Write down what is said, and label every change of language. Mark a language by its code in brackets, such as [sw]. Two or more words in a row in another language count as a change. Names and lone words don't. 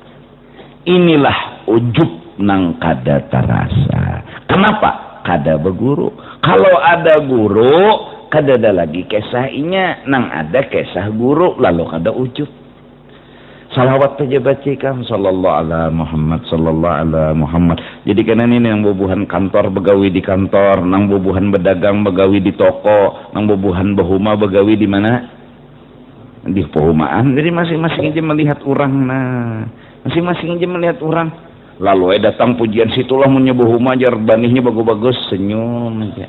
[bjn] Inilah ujub nang kada terasa. Kenapa? Kada berguru. Kalau ada guru, kada ada lagi kisahnya. Nang ada kisah guru, lalu kada ujub. Salawat aja bacikan. [ar] Sallallahu ala Muhammad, sallallahu ala Muhammad. [bjn] Jadi karena ini yang bubuhan kantor begawi di kantor, nang bubuhan bedagang begawi di toko, nang bubuhan behuma begawi di mana? Di perumahan. Jadi masing-masing aja melihat orang. Nah, masing-masing aja melihat orang. Lalu datang pujian situlah menyebut rumah aja banihnya bagus-bagus, senyum aja.